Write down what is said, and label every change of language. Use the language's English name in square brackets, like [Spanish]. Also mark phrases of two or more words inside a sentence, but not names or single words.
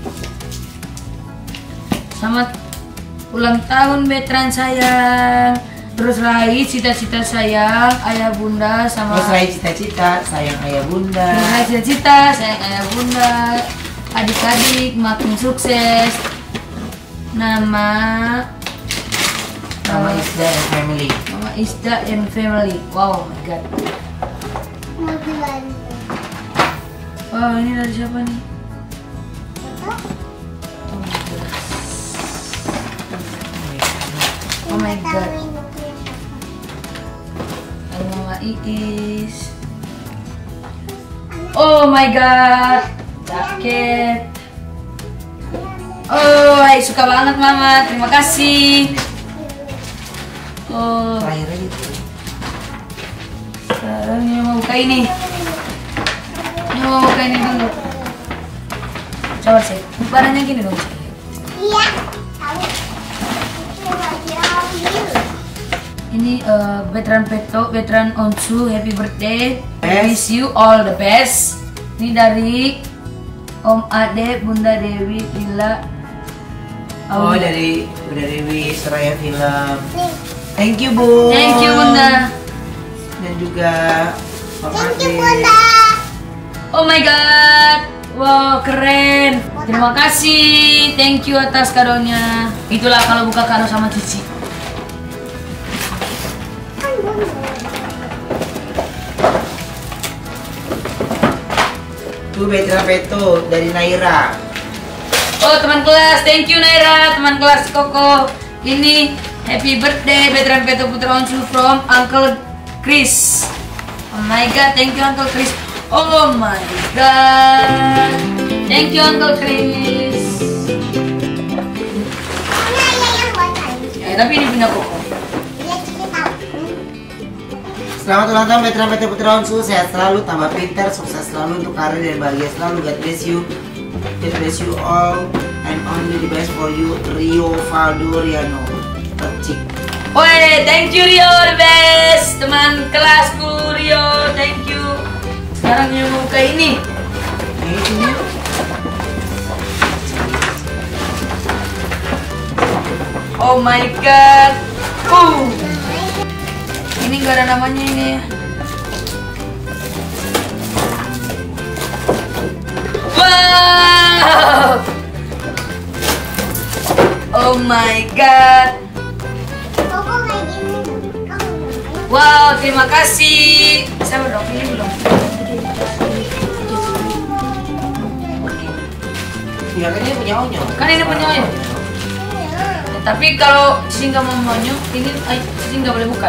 [Indonesian] Selamat ulang tahun veteran sayang. Terus raih cita-cita sayang ayah bunda sama. Terus raih cita-cita sayang ayah bunda. Terus raih cita-cita sayang ayah bunda. Adik-adik makin sukses. Nama [English] Isda and family. Mama Isda and family. Wow, my god. [Indonesian] Mau dibantu. Wow, ini dari siapa nih? [English] Oh my god. [Indonesian] Dari Mama Iis. [English] Oh my god. [Indonesian] Jaket. Oh, suka banget Mama. Terima kasih. Oh, Terakhir aja tuh. sekarang ini mau buka ini. Ini mau buka ini dulu. Coba sih, barangnya gini dong. Iya. Tahu. Coba diambil. Ini veteran Peto, veteran Onsu, [English] happy birthday. [Indonesian] Best. [English] Wish you all the best. [Indonesian] Ini dari Om Ade, Bunda Dewi, Lila. Oh, dari Bunda Dewi Seraya Film. Nih. [English] Thank you, Bu. Thank you Bunda. [Indonesian] Dan juga Pak [English] Thank you, [Indonesian] Ade. Bunda. [English] Oh my god. [Indonesian] Wow, keren. Terima kasih. [English] Thank you [Indonesian] atas kadonya. Itulah kalau buka kado sama Cici. Kan Bunda. Tuh Betra Peto dari Naira. Oh, teman kelas. [English] Thank you Naira, [Indonesian] teman kelas Koko. Ini [English] happy birthday [Indonesian] veteran Peto Putra Onsu [English] from Uncle Chris. Oh my god, thank you Uncle Chris. Oh my god. Thank you Uncle Chris. [Indonesian] Karena ayah yang buat tadi. Tapi ini punya Koko. Dia Cici tahu. Selamat ulang tahun Betra Peto Putra Onsu. Sehat selalu, tambah pintar, sukses selalu untuk karir dan bahagia selalu. [English] God bless you. God bless you all and only the best for you, Rio Valdo Riano. [Indonesian] Percik. [English] Woi, thank you Rio, the best. [Indonesian] Teman kelasku Rio, [English] thank you. [Indonesian] Sekarang yang mau buka ini. Ini [English] Oh my god. [Indonesian] Ini nggak ada namanya ini. Wow. [English] Oh my god. [Indonesian] Koko kayak gini. Kamu ngapain? Wow, terima kasih. Saya dong, ini belum. ya kan ini punya Onyo. Kan ini punya Onyo. Tapi kalau Cici nggak mau monyo, ini Cici nggak boleh buka.